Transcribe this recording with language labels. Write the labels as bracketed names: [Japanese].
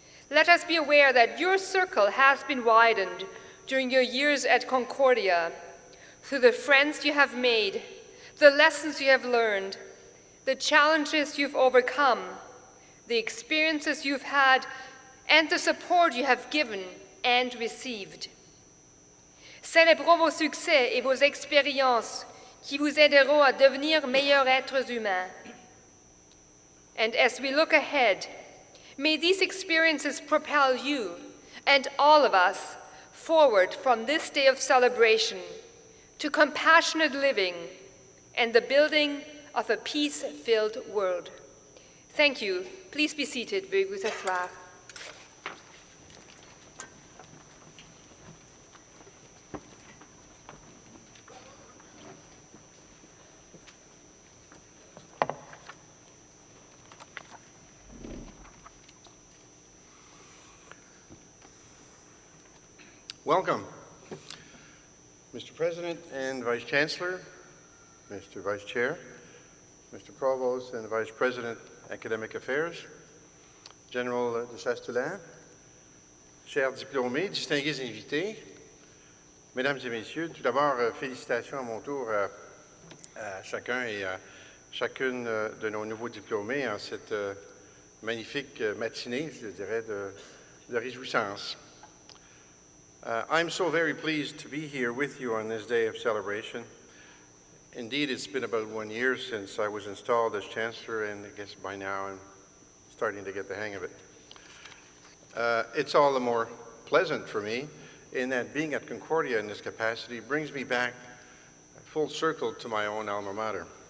[English] Let us be aware that your circle has been widened during your years at Concordia through the friends you have made, the lessons you have learned, the challenges you've overcome, the experiences you've had, and the support you have given and received. [French] Célébrons vos succès et vos expériences qui vous aideront à devenir meilleurs êtres humains. [English] And as we look ahead, may these experiences propel you and all of us forward from this day of celebration to compassionate living and the building of a peace-filled world. Thank you. Please be seated. [French] Veuillez vous asseoir. [English] Welcome, Mr. President and Vice Chancellor, Mr. Vice Chair, Mr. Provost and Vice President, Academic Affairs, [French] General de Chastelain, chers diplômés, distingués invités, Mesdames et Messieurs, tout d'abord, félicitations à mon tour à chacun et à chacune de nos nouveaux diplômés en cette magnifique matinée, je dirais, de réjouissance. [English] I'm so very pleased to be here with you on this day of celebration. Indeed, it's been about 1 year since I was installed as Chancellor, and I guess by now I'm starting to get the hang of it. It's all the more pleasant for me in that being at Concordia in this capacity brings me back full circle to my own alma mater.